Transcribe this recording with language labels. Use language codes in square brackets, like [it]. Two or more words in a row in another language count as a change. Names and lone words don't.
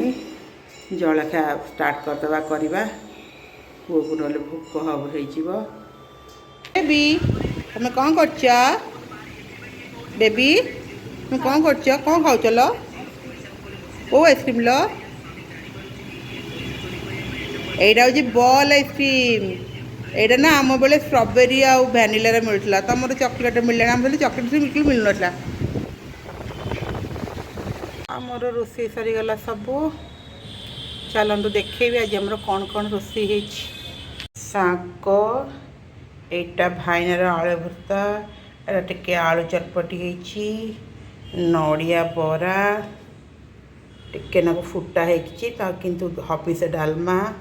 [or] ଜଳଖିଆ ଷ୍ଟାର୍ଟ କରିଦେବା କରିବା। ପୁଅକୁ ନହେଲେ ଭୋକ ହବ ହେଇଯିବ। ବେବି ତୁମେ କ'ଣ କରୁଛ? ବେବି ତୁମେ କ'ଣ କରୁଛ? କ'ଣ ଖାଉଛ ଲୋ? କେଉଁ ଆଇସ୍କ୍ରିମ୍ ଲୋ? [bn] এইটা হচ্ছে বল আইসক্রিম। এইটা না [or] ଆମ ବେଳେ ଷ୍ଟ୍ରବେରୀ ଆଉ ଭ୍ୟାନିଲାରେ ମିଳୁଥିଲା। ତମର ଚକୋଲେଟ୍ ମିଳିଲାଣି, ଆମ ବେଳେ ଚକୋଲେଟ୍ ବିଲକୁଲ ମିଳୁନଥିଲା। ଆମର ରୋଷେଇ ସରିଗଲା ସବୁ। ଚାଲନ୍ତୁ ଦେଖେଇବି ଆଜି ଆମର କ'ଣ କ'ଣ ରୋଷେଇ ହେଇଛି। ଶାଗ, ଏଇଟା ଭାଇନାର ଆଳୁ ଭର୍ତ୍ତା, ଏଇଟା ଟିକେ ଆଳୁ ଚଟପଟି ହେଇଛି, ନଡ଼ିଆ ବରା, ଟିକେ ନାକୁ ଫୁଟା ହେଇଛି ତା କିନ୍ତୁ ହବିଷ ଡାଲମା।